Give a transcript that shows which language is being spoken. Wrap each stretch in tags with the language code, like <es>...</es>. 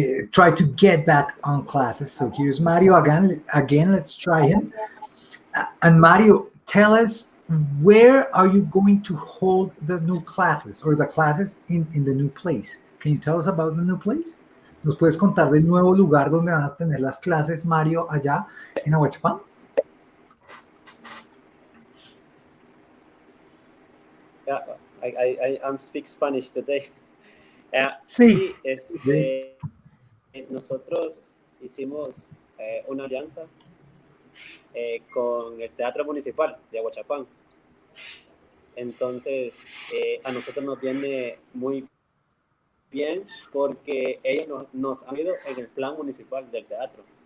<en>Try to get back on classes. So here's Mario again. Again, let's try him. And Mario, tell us, where are you going to hold the new classes or the classes in the new place? Can you tell us about the new place?</en> <es>¿Nos puedes contar del nuevo lugar donde van a tener las clases, Mario, allá en Ahuachapán?</es> <en>Yeah, I'm speak Spanish today.</en> <es>Sí. Sí, nosotros hicimos una alianza con el Teatro Municipal de Aguachapán. Entonces, a nosotros nos viene muy bien porque ellos nos han ido en el plan municipal del teatro.</es>